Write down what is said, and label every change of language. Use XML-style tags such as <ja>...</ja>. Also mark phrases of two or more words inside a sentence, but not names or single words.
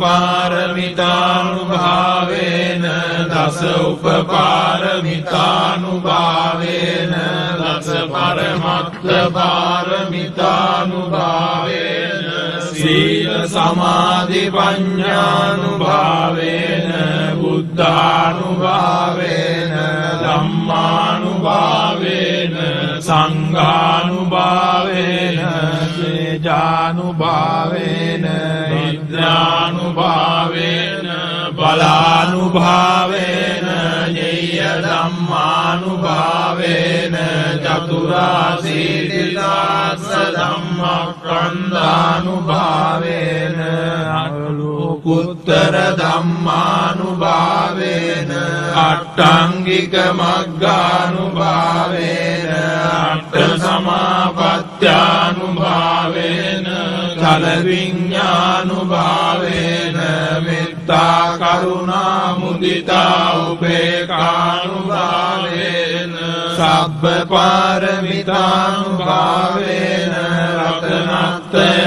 <pi>පාරමිතානුභාවේන දස උපපාරමිතානුභාවේන දස පරමත්ත පාරමිතානුභාවේන සීල සමාධි පඤ්ඤානුභාවේන බුද්ධානුභාවේන ධම්මානුභාවේන සංඝානුභාවේන තේජානුභාවේන විද්‍යානුභාවේන බලානුභාවේන ඤය ධම්මානුභාවේන චතුරාසීතිතාස්ස ධම්මස්කන්ධානුභාවේන අනුලෝකුත්තර ධම්මානුභාවේන අට්ඨංගික මග්ගානුභාවේන අට්ඨ සමාපත්ත්‍යානුභාවේන චල විඤ්ඤානුභාවේන මෙත්තා කරුණා මුදිතා උපේක්ඛානුභාවේන සබ්බ පාරමිතානුභාවේන රතනත්‍රය</pi>